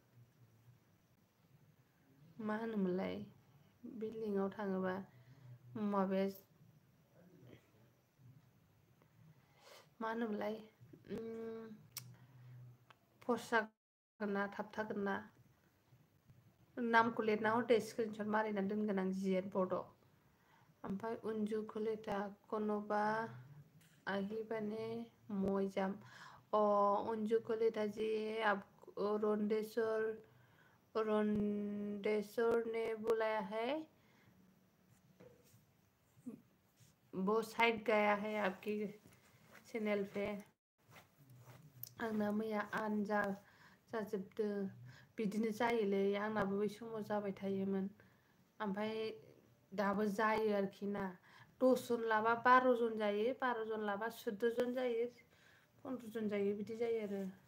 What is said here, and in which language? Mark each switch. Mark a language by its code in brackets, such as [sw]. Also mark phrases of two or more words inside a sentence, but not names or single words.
[brx] मा होनोमोनलाय बे लिंकआव थाङोबा माबाया मा होनोमोनलाय पस्ट जागोन ना थाबथागोन ना नामखौ लिरना हरदे स्क्रिनशट मारिनानै दोनगोन आं जिएन बर्डआव ओमफ्राय अनजु कलिटा कनबा আহিবানে মই যাম অঞ্জু कलिटा [hi] जी आप रंडेश्वर ने बुलाया है वो साइड गया है आपकी चैनल पे [brx] आंना मैया आन जाजोबदों बिदिनो जायोलै आंनाबो बै समाव जाबाय थायोमोन ओमफ्राय दाबो जायो आरोखि ना 10 जन लाबा 12 जन जायो 12 जन लाबा 14 जन जायो 15 जन जायो बिदि जायो आरो